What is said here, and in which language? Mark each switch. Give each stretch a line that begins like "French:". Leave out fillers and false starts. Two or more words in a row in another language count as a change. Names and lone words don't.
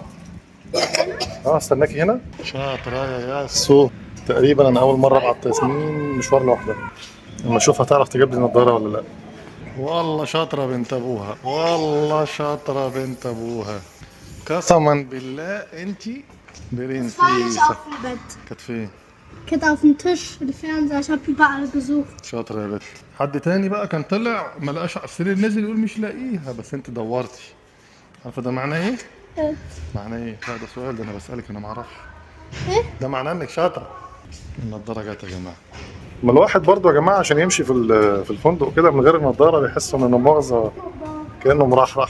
Arabic: استناكي هنا. شاطره يا ياسو. تقريبا انا اول مره ابعت ياسمين مشوار لوحدها. لما اشوفها تعرف تجيب لي نضاره ولا لا. والله شاطره بنت ابوها، والله شاطره بنت ابوها. قسما بالله انتي
German: Das war nicht
Arabic: برنسيسه.
German: auf dem Bett.
Arabic: كانت فين؟
German: Kette auf dem Tisch für den Fernseher. Ich habe überall gesucht.
Arabic: شاطره يا بنت. حد تاني بقى كان طلع ما لقاش على السرير، نزل يقول مش لاقيها، بس انت دورتي. عارفه ده معناه ايه؟ معناه ايه؟ لا ده سؤال، ده انا بسالك انا ما اعرفش. ايه؟ ده معناه انك شاطره. النضاره جت يا جماعه. ما الواحد برضو يا جماعه عشان يمشي في الفندق كده من غير النضاره بيحس ان مؤاخذه كانه مرحرح.